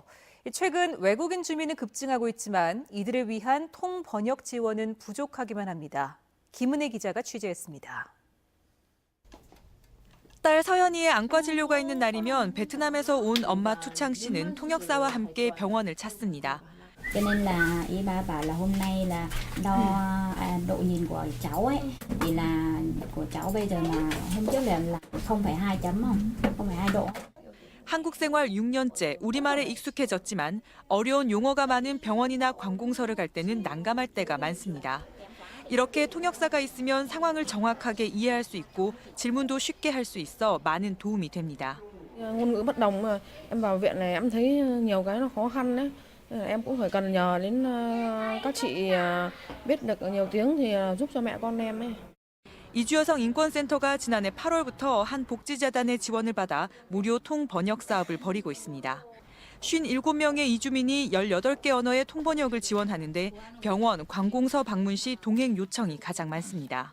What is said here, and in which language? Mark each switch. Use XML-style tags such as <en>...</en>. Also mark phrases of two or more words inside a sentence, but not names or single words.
<ko>최근 외국인 주민은 급증하고 있지만 이들을 위한 통번역 지원은 부족하기만 합니다. 김은혜 기자가 취재했습니다. 딸 서연이의 안과 진료가 있는 날이면 베트남에서 온 엄마 투창 씨는 통역사와 함께 병원을 찾습니다.</ko> <vi>Cho nên là y ba bảo là hôm nay là đo độ nhìn của cháu ấy thì là của cháu bây giờ là hôm trước là 0,2 chấm không? 0,2 độ.</vi> <ko>한국 생활 6년째 우리말에 익숙해졌지만 어려운 용어가 많은 병원이나 관공서를 갈 때는 난감할 때가 많습니다. 이렇게 통역사가 있으면 상황을 정확하게 이해할 수 있고 질문도 쉽게 할 수 있어 많은 도움이 됩니다.</ko> <vi>ngôn ngữ bất đồng mà em vào viện này em thấy nhiều cái nó khó khăn đấy. Em cũng phải cần nhờ đến các chị biết được nhiều tiếng thì giúp cho mẹ con em ấy.</vi> <ko>이주여성 인권센터가 지난해 8월부터 한 복지재단의 지원을 받아 무료 통번역 사업을 벌이고 있습니다. 57명의 이주민이 18개 언어의 통번역을 지원하는데 병원, 관공서 방문 시 동행 요청이 가장 많습니다.</ko>